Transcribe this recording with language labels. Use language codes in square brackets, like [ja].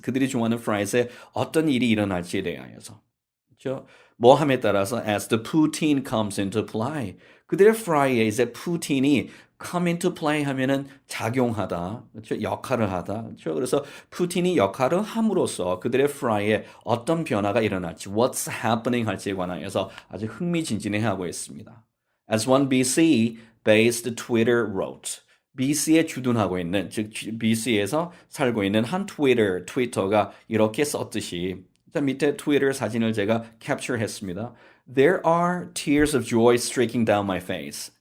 [ko] 그들이 좋아하는 fries에 어떤 일이 일어날지에 대하여서. 그렇죠? 뭐 함에 따라서 [en] as the poutine comes into play. [ko] 그들의 프라이에 이제 푸틴이 [en] come into play [ko] 하면은 작용하다, 그렇죠? 역할을 하다, 그렇죠? 그래서 푸틴이 역할을 함으로써 그들의 프라이에 어떤 변화가 일어날지, [en] what's happening [ko] 할지에 관하여서 아주 흥미진진해하고 있습니다. [en] As one BC-based Twitter wrote, [ko] BC에 주둔하고 있는, 즉 BC에서 살고 있는 한 트위터가 이렇게 썼듯이, 자 밑에 트위터 사진을 제가 캡처했습니다. [en] There are tears of joy streaking down my face.